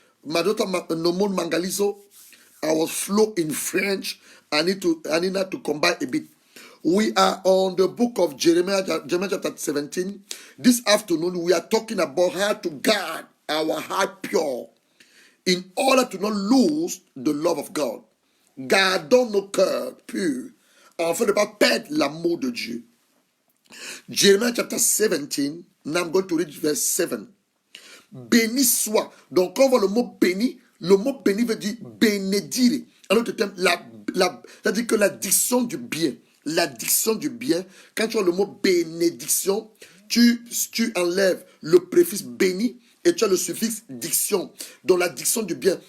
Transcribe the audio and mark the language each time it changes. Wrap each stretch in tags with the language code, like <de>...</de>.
<en>Madota nomon mangaliso, I was slow in French. I need to combine a bit. We are on the book of Jeremiah chapter 17. This afternoon, we are talking about how to guard our heart pure in order to not lose the love of God.</en> <fr>Gardons nos cœurs purs afin de ne pas perdre l'amour de Dieu.</fr> <en>Jeremiah chapter 17, now I'm going to read verse 7.</en> <fr>Béni soit. Donc, quand on voit le mot béni veut dire bénédire. En d'autres termes, c'est-à-dire que la diction du bien. La diction du bien, quand tu as le mot bénédiction, tu enlèves le préfixe béni et tu as le suffixe diction. Donc la diction du bien.</fr>